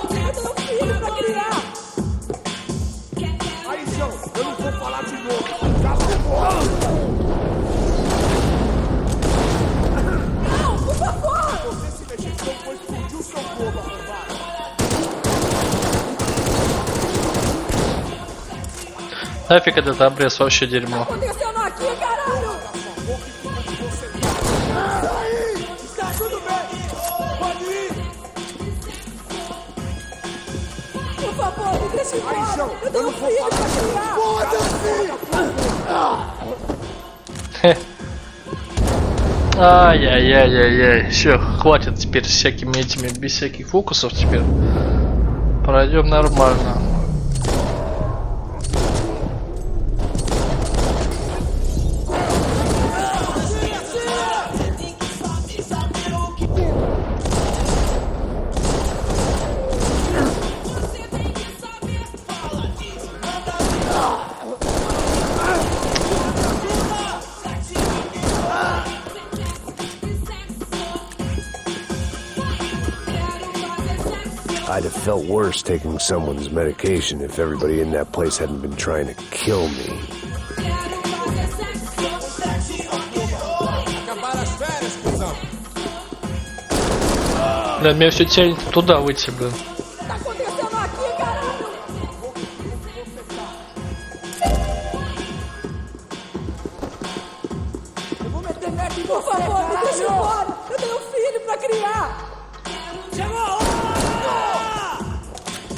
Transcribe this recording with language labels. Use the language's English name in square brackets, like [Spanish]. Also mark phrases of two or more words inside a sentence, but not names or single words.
[Portuguese] Eu tenho um filho pra criar. Aí, João, eu não vou falar de novo. Cala a boca. Não, por favor. Você se mexer, então foi explodir o seu fogo, arrombado. [Russian] Нафиг этот обрез, вообще дерьмо. [Portuguese] Acontecendo aqui, caralho. Está tudo bem. Pode ir. Por favor, me deixe embora. Aí, João, Eu tenho um filho pra criar. Foda-se. Ай-яй-яй-яй-яй. [Russian] Все, хватит теперь всякими этими, без всяких фокусов теперь. Пройдем нормально. [English] I'd have felt worse taking someone's medication if everybody in that place hadn't been trying to kill me. [Russian] Блин, меня все тянет туда выйти, блин. [Portuguese] Tá acontecendo aqui, caralho. Eu vou meter merda em você. Por favor, me deixe embora. Eu tenho um filho pra criar. Chegou a hora!